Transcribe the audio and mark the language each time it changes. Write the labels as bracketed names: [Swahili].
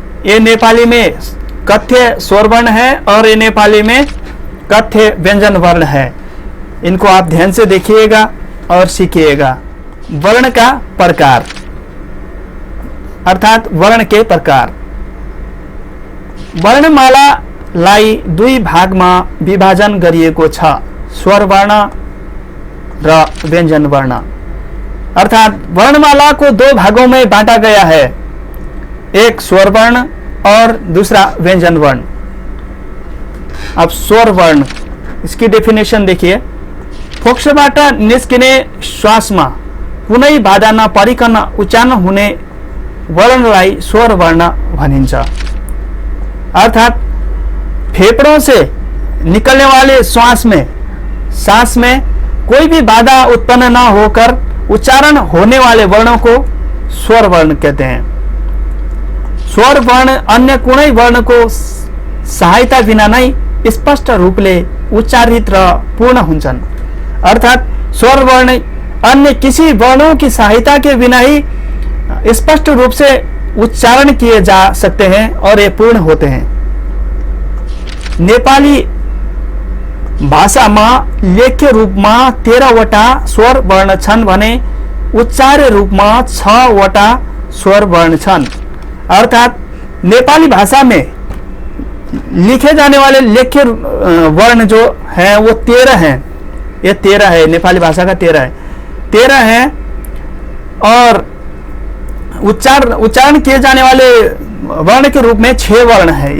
[Hindi] ये नेपाली में कथ्य स्वर वर्ण है और ये नेपाली में कथ्य व्यंजन वर्ण है। इनको आप ध्यान से देखिएगा और सीखिएगा। वर्ण का प्रकार अर्थात वर्ण के प्रकार। [Nepali] वर्णमालालाई दुई भागमा विभाजन गरिएको छ, स्वर वर्ण र व्यंजन वर्ण। [Hindi] अर्थात वर्णमाला को दो भागों में बांटा गया है, एक स्वर वर्ण और दूसरा व्यंजन वर्ण। अब स्वर वर्ण, इसकी डेफिनेशन देखिए। [Nepali] फोक्सोबाट निस्किने श्वासमा कुनै बाधा नपरिकन उच्चारण हुने वर्णलाई स्वर वर्ण भनिन्छ। [Hindi] अर्थात फेफड़ों से निकलने वाले सांस में कोई भी बाधा उत्पन्न न होकर उच्चारण होने वाले वर्णों को स्वर वर्ण कहते हैं। [Nepali] स्वर वर्ण अन्य कुनै वर्ण को सहायता बिना नै स्पष्ट रूपले उच्चारित र पूर्ण हुन्छन्। [Hindi] अर्थात स्वर वर्ण अन्य किसी वर्णों की सहायता के बिना ही स्पष्ट रूप से उच्चारण किए जा सकते हैं और ये पूर्ण होते हैं। [Nepali] नेपाली भाषामा लेख्य रूपमा 13 वटा स्वर वर्ण छन् भने उच्चार्य रूपमा 6 वटा स्वर वर्ण छन्। [Hindi] अर्थात नेपाली भाषा में लिखे जाने वाले लेख्य वर्ण जो है वो 13 हैं। ये 13 है, नेपाली भाषा का 13 है और उच्चारण किए जाने वाले वर्ण के रूप में 6 वर्ण है।